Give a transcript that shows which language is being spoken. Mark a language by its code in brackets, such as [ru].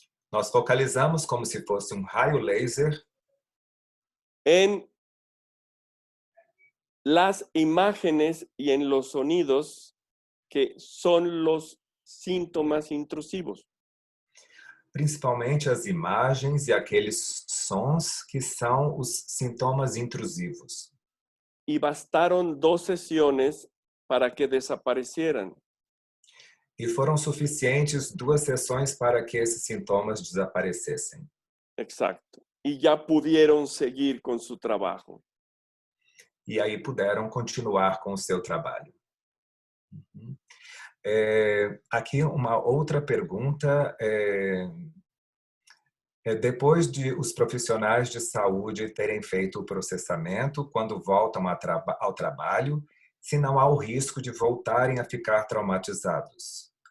[pt] Nós focalizamos como se fosse um raio laser [es] en las imágenes y en los sonidos que son los síntomas intrusivos. [pt] Principalmente as imagens e aqueles sons que são os sintomas intrusivos. [es] Y bastaron 2 sesiones para que desaparecieran. [pt] E foram suficientes 2 sessões para que esses sintomas desaparecessem. [es] Exacto. Y ya pudieron seguir con su trabajo. [pt] E aí puderam continuar com o seu trabalho. Aqui uma outra pergunta. Depois de os profissionais de saúde terem feito o processamento, quando voltam ao trabalho, se não há o risco de voltarem a ficar traumatizados.